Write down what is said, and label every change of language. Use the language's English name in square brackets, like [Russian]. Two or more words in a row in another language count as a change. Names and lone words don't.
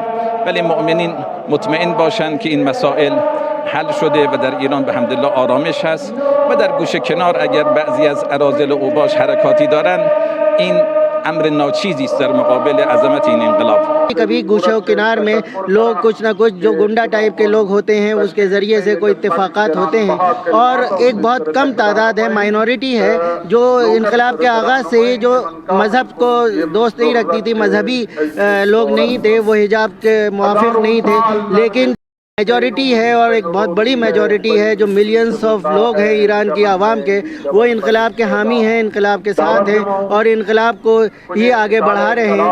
[Persian] ولی مؤمنین مطمئن باشند که این مسائل حل شده و در ایران به حمدالله آرامش هست و در گوشه کنار اگر بعضی از اراذل و اوباش حرکاتی دارن، این امر ناچیزی است در مقابل عظمت این انقلاب. [Hindi] कभी [Persian] گوشه کنار [Hindi] में लोग कुछ ना कुछ जो गुंडा टाइप के लोग होते हैं उसके ज़रिए से कोई इत्तेफाकात होते हैं, और एक बहुत कम तादाद है, माइनॉरिटी है, जो इनकलाब के आगाज़ से ही जो मज़हब को दोस्त नहीं रखती थी, मजहबी लोग नहीं थे, वो हिजाब के मुआफिक नहीं थे, लेकिन मेजॉरिटी है और एक बहुत बड़ी मेजॉरिटी है जो [English] millions of [Hindi] लोग हैं ईरान की आवाम के, वो इनकलाब के हामी हैं, इनकलाब के साथ हैं और इनकलाब को ही आगे बढ़ा रहे हैं।